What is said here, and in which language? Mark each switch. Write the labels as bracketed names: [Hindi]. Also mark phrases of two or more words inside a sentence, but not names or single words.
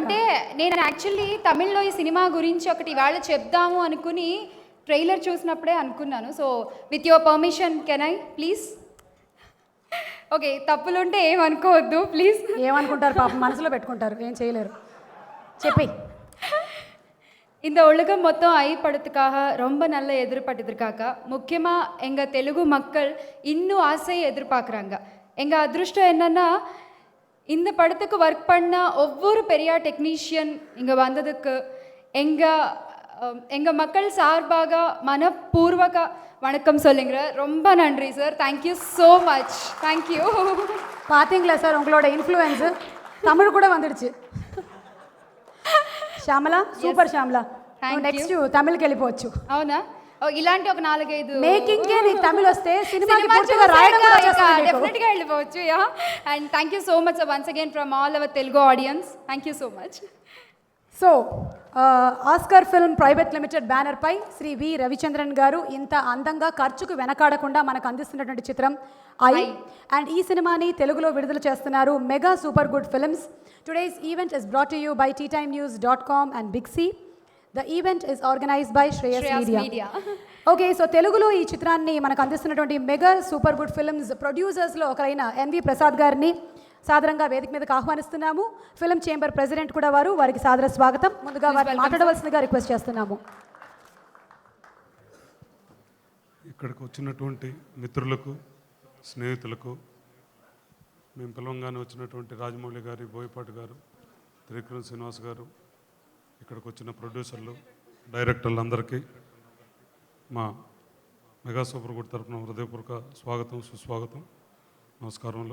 [Telugu] అంటే నేను యాక్చువల్లీ తమిళ్లో ఈ సినిమా గురించి ఒకటి ఇవాళ చెప్దాము అనుకుని ట్రైలర్ చూసినప్పుడే అనుకున్నాను. [English] So with your permission can I please? ఓకే, తప్పులుంటే ఏమనుకోవద్దు ప్లీజ్. [Telugu] ఏమనుకుంటారు పాపం, మనసులో పెట్టుకుంటారు, ఏం చేయలేరు. చెప్పి [Tamil] இந்த உலகம் மொத்தம் ஐப்படுத்துக்காக ரொம்ப நல்ல எதிர்பார்த்துருக்காங்க. முக்கியமாக எங்கள் தெலுங்கு மக்கள் இன்னும் ஆசையை எதிர்பார்க்குறாங்க. எங்கள் அதிருஷ்டம் என்னென்னா இந்த படத்துக்கு ஒர்க் பண்ண ஒவ்வொரு பெரிய டெக்னீஷியன் இங்கே வந்ததுக்கு எங்கள் மக்கள் சார்பாக மனப்பூர்வக வணக்கம் சொல்லுங்க. ரொம்ப நன்றி சார், [English] thank you so much. [Tamil] தேங்க்யூ. பார்த்தீங்களா சார் உங்களோட இன்ஃப்ளூயன்ஸ் தமிழ் கூட வந்துடுச்சு. [Telugu] శ్యామలా, సూపర్ శ్యామలా, నెక్స్ట్ తమిళకి వెళ్ళిపోవచ్చు. అవునా? ఇలాంటి ఒక 4-5 మేకింగ్కే నీకు తమిళ్ వస్తే సినిమాకి పూర్తిగా రాయడం కూడా వచ్చేస్తుంది. డెఫినెట్గా వెళ్ళిపోవచ్చు. [English] Ya, and thank you so much once again from all our Telugu audience. Thank you so much. [Telugu] సో ఆస్కార్ ఫిల్మ్ ప్రైవేట్ లిమిటెడ్ బ్యానర్ పై శ్రీ వి రవిచంద్రన్ గారు ఇంత అందంగా ఖర్చుకు వెనకాడకుండా మనకు అందిస్తున్నటువంటి చిత్రం ఐ. అండ్ ఈ సినిమాని తెలుగులో విడుదల చేస్తున్నారు మెగా సూపర్ గుడ్ ఫిల్మ్స్. [English] Today's event is brought to you by teatimenews.com and Big C. The event is organized by Shreyas Media. Okay, so [Telugu] Telugulo ఈ చిత్రాన్ని మనకు అందిస్తున్నటువంటి మెగా సూపర్ గుడ్ ఫిల్మ్స్ ప్రొడ్యూసర్స్లో ఒకరైన ఎన్వి ప్రసాద్ గారిని సాదరంగా వేదిక మీదకి ఆహ్వానిస్తున్నాము. [English] film chamber president [Telugu] కూడా వారికి సాదర స్వాగతం. ముందుగా వారిని మాట్లాడవలసిందిగా రిక్వెస్ట్ చేస్తున్నాము. ఇక్కడికి వచ్చినటువంటి మిత్రులకు, స్నేహితులకు, మేము పిలవంగానే వచ్చినటువంటి రాజమౌళి గారి, బోయపాటి గారు, త్రివిక్రమ్ శ్రీనివాస్ గారు, ఇక్కడికి వచ్చిన ప్రొడ్యూసర్లు, డైరెక్టర్లు అందరికీ మా మెగా సూపర్ గుడ్ తరఫున హృదయపూర్వక స్వాగతం, సుస్వాగతం, నమస్కారములు.